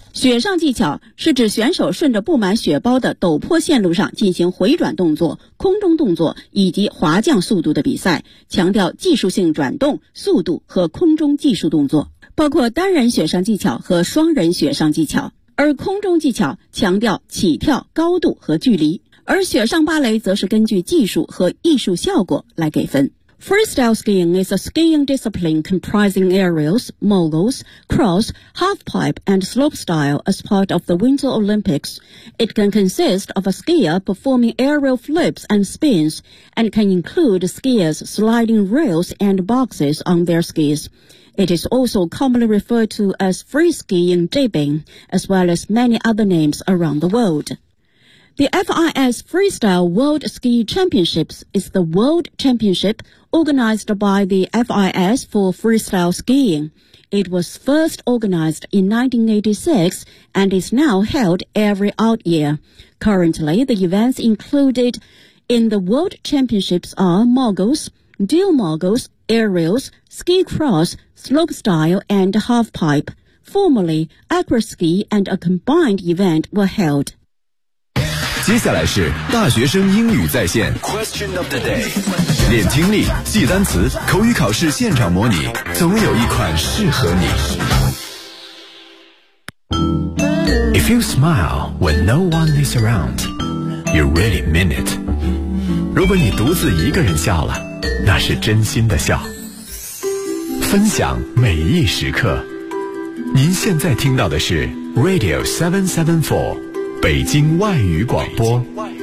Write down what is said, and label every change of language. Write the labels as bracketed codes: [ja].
[zh] 雪上技巧是指选手顺着布满雪包的陡坡线路上进行回转动作、空中动作以及滑降速度的比赛，强调技术性转动、速度和空中技术动作，包括单人雪上技巧和双人雪上技巧。而空中技巧强调起跳、高度和距离，而雪上芭蕾则是根据技术和艺术效果来给分。 [en] Freestyle skiing is a skiing discipline comprising aerials, moguls, cross, halfpipe, and slopestyle as part of the Winter Olympics. It can consist of a skier performing aerial flips and spins, and can include skiers sliding rails and boxes on their skis. It is also commonly referred to as free skiing dipping, as well as many other names around the world. The FIS Freestyle World Ski Championships is the world championship organized by the FIS for freestyle skiing. It was first organized in 1986 and is now held every odd year. Currently, the events included in the world championships are moguls, dual moguls, aerials, ski cross, slopestyle, and halfpipe. Formerly, acroski and a combined event were held. [zh] 接下来是大学生英语在线 [en] Question of the day， [zh] 练听力，记单词，口语考试现场模拟，总有一款适合你。 [en] If you smile when no one is around, you really mean it. [zh] 如果你独自一个人笑了，那是真心的笑。分享每一时刻，您现在听到的是 Radio 774北京外语广播。